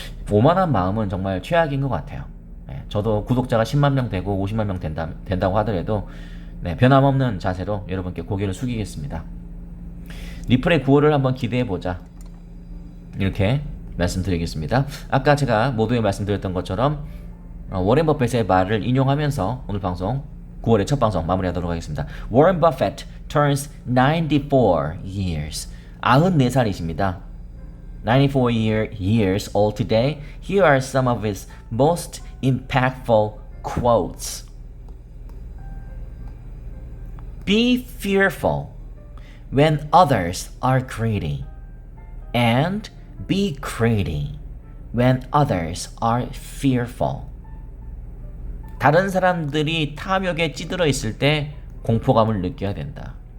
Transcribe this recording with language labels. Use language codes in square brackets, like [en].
[ko] 오만한 마음은 정말 최악인 것 같아요. 네, 저도 구독자가 10만 명 되고 50만 명 된다고 하더라도 네, 변함없는 자세로 여러분께 고개를 숙이겠습니다. 리플의 9월을 한번 기대해보자. 이렇게 말씀드리겠습니다. 아까 제가 모두에 말씀드렸던 것처럼 워렌 버핏의 말을 인용하면서 오늘 방송 9월의 첫 방송 마무리하도록 하겠습니다. [en] Warren Buffett turns 94 years. [ko] 94살이십니다. [en] 94 years old today. Here are some of his most impactful quotes. Be fearful when others are greedy, and be greedy when others are fearful. [ko] 다른 사람들이 탐욕에 찌들어 있을 때 공포감을 느껴야 된다.